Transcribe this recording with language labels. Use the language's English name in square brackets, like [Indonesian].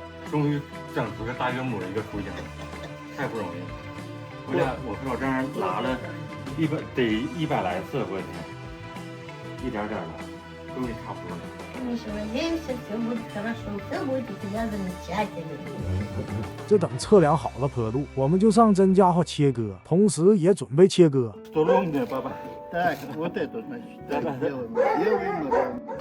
[Chinese] 终于整出个大岳母的一个雏形了，太不容易了。我和老丈人拉了100来次，我天，一点点的，终于差不多了。 [Russian] Миша, надеемся, все будет хорошо, все будет у тебя замечательно. [Chinese] 这等测量好了坡度，我们就上真家伙切割，同时也准备切割。 [Russian] Ровно, папа. Так, вот это, значит, так делаем ровно.